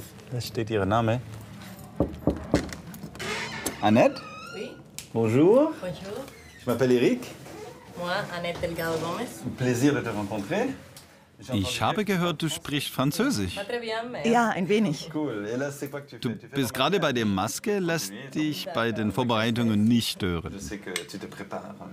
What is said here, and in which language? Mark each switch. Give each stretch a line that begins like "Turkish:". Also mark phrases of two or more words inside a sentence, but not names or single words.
German: Da steht ihr Name. Annette?
French: Oui. Bonjour. Bonjour. Je m'appelle Eric. Moi, Annette Delgado Gomez. Plaisir de te rencontrer.
German: Ich habe gehört, du sprichst Französisch. Ja, ein wenig. Cool.
French: Et là, c'est quoi que tu
German: Du
French: fais? Tu fais
German: bist gerade bei der Maske, lässt dich bei den Vorbereitungen nicht stören.
French: Je sais que tu te prépares.